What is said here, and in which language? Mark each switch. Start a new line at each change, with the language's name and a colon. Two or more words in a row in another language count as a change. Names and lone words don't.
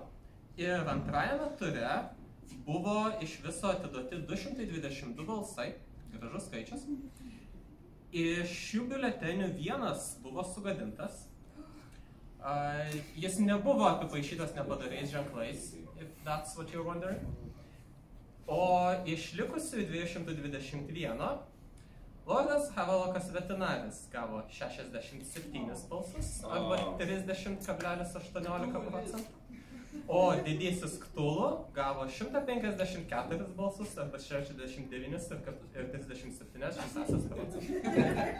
Lithuanian: Ir antrajame ture buvo iš viso atiduoti 222 balsai, gražus skaičius. Iš šių biuletenių vienas buvo sugadintas. Jis nebuvo apipaišytas nepadariais ženklais,
English: if that's what you're wondering.
Lithuanian: O iš likusių 221 Lordas Havalokas Vetinaris gavo 67 balsus, arba 30,18%. O didysis Ktulu gavo 154 balsus, arba 69,37%.